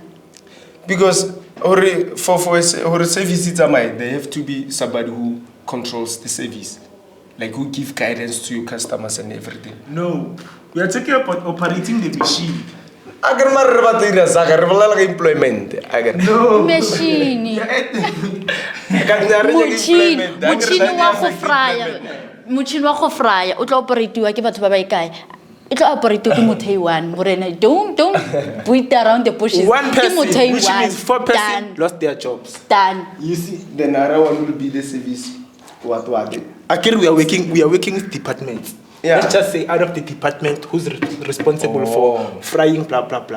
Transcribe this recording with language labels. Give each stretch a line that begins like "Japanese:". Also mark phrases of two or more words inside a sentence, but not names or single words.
English: Because for services, they have to be somebody who controls the service, like who give guidance to your customers and everything. No, we are talking about operating the machine. Agar marriba employment. No. Machine.
Tswana: Muchini wa go frya. Muchini wa go frya o tla operatiwa ke batho ba ba ikae.
English: It will operate to one. Don't beat around the bushes. One person, which means 4 person lost their jobs. Done. You see, The another one will be the service. What? Again, we are working with departments. Yeah. Let's just say out of the department who's responsible for frying, blah blah blah.